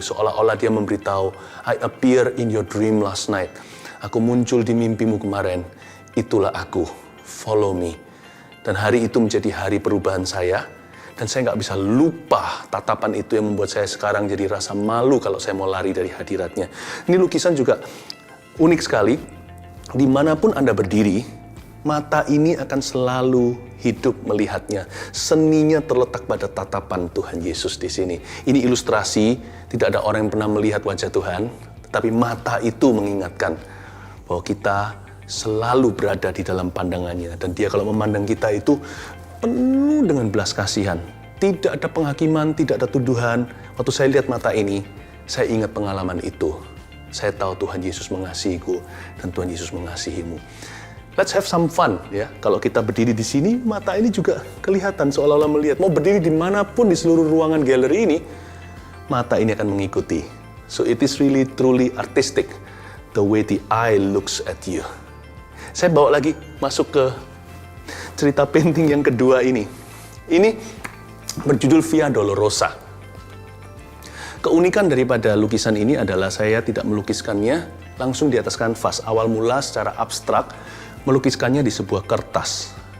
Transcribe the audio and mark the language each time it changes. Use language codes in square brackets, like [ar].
[id] Seolah-olah dia memberitahu, [en] "I appear in your dream last night." [id] Aku muncul di mimpimu kemarin, itulah aku, [en] follow me. [id] Dan hari itu menjadi hari perubahan saya, dan saya nggak bisa lupa tatapan itu yang membuat saya sekarang jadi rasa malu kalau saya mau lari dari hadiratnya. Ini lukisan juga unik sekali, dimanapun Anda berdiri, mata ini akan selalu hidup melihatnya. Seninya terletak pada tatapan Tuhan Yesus di sini. Ini ilustrasi, tidak ada orang yang pernah melihat wajah Tuhan, tetapi mata itu mengingatkan bahwa kita selalu berada di dalam pandangannya. Dan dia kalau memandang kita itu penuh dengan belas kasihan. Tidak ada penghakiman, tidak ada tuduhan. Waktu saya lihat mata ini, saya ingat pengalaman itu. Saya tahu Tuhan Yesus mengasihiku dan Tuhan Yesus mengasihimu. [en] Let's have some fun, ya. [id] Kalau kita berdiri di sini, mata ini juga kelihatan seolah-olah melihat. Mau berdiri dimanapun di seluruh ruangan galeri ini, mata ini akan mengikuti. [en] So it is really truly artistic, the way the eye looks at you. [id] Saya bawa lagi masuk ke cerita painting yang kedua ini. Ini berjudul Via Dolorosa. Keunikan daripada lukisan ini adalah saya tidak melukiskannya langsung di atas kanvas. Awal mula secara abstrak, melukiskannya di sebuah kertas.